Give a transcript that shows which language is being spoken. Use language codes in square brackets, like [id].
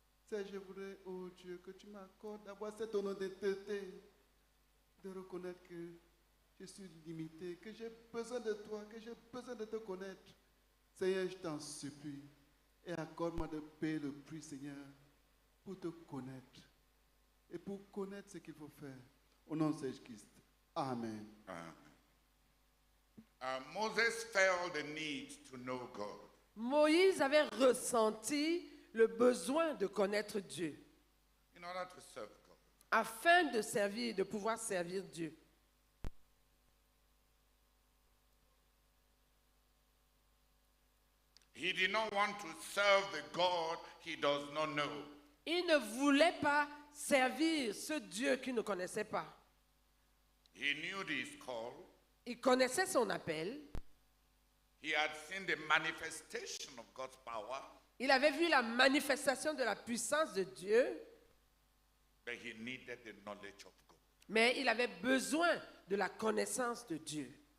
[fr] Je voudrais, oh Dieu, que tu m'accordes d'avoir cette honnêteté, de reconnaître que je suis limité, que j'ai besoin de toi, que j'ai besoin de te connaître. Seigneur, je t'en supplie. Et accorde-moi de payer le prix, Seigneur, pour te connaître. Et pour connaître ce qu'il faut faire. Au nom de Jésus-Christ. Amen. [en] Moses felt the need to know God. [fr] Moïse avait ressenti le besoin de connaître Dieu. [en] In order to serve God. [fr] Afin de servir, de pouvoir servir Dieu. [en] He did not want to serve the God he does not know. [fr] Il ne voulait pas servir ce Dieu qu'il ne connaissait pas. [en] He knew his call. [fr] Il connaissait son appel. [en] He had seen the manifestation of God's power. [fr] Il avait vu la manifestation de la puissance de Dieu. [en] But he needed the knowledge of God. [fr] Mais il avait besoin de la connaissance de Dieu.